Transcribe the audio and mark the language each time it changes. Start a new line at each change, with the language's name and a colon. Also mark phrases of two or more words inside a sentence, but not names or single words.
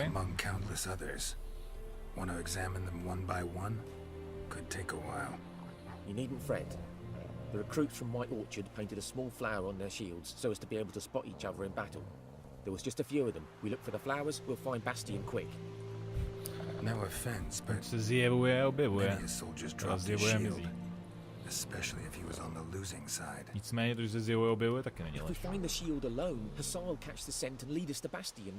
English: Among countless others. Want to examine them one by one? Could take a while. You needn't fret. The recruits from White Orchard painted a small flower on their shields so as to be able to spot each other in battle. There was just a few of them. We look for the flowers, we'll find Bastion quick. No offense, but
Czech: Se zjevuje, objevuje.
English: many a soldier's dropped his
Czech: Zjevuje,
English: shield.
Czech: mizí.
English: Especially if he was on the losing side.
Czech: Nicméně, když se zjevuje, objevuje, taky není
English: If we
Czech: lepší.
English: find the shield alone, Hassan will catch the scent and lead us to Bastion.